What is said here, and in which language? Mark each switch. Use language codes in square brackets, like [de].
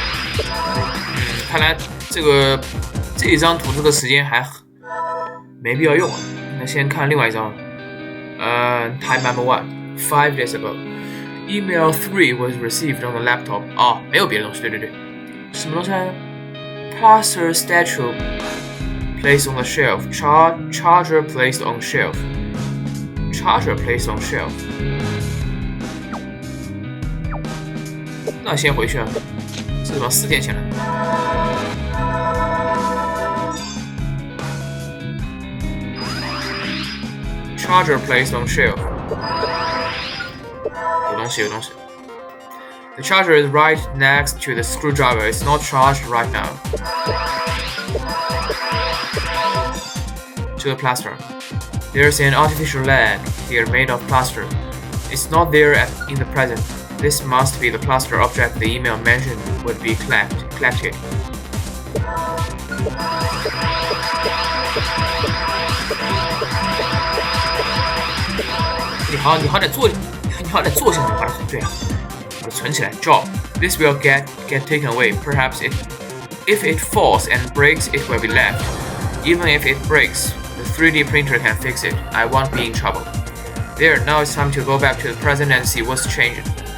[zh] . 看来这一张图这个时间还没必要用啊。那先看另外一张。 [en] Time number 1, 5 days ago.Email 3 was received on the laptop. [zh] 没有别的东西，对，什么东西来着 ？ [en] Plaster statue placed on the shelf. Charger placed on shelf. Charger placed on shelf. [zh] 那先回去啊，这怎么4天前了？ [en] Charger placed on shelf. [zh] 有东西。 [en] The charger is right next to the screwdriver. It's not charged right now. [zh] 这个 [en] plaster. There's an artificial leg here made of plaster. It's not there in the present. This must be the plaster object the email mentioned would be collected. [zh] 你好歹做些什么把它对啊，把它存起来。 [en] Job. This will get taken away. Perhaps if it falls and breaks, it will be left. Even if it breaks, the 3D printer can fix it. I won't be in trouble. There. Now it's time to go back to the present and see what's changed.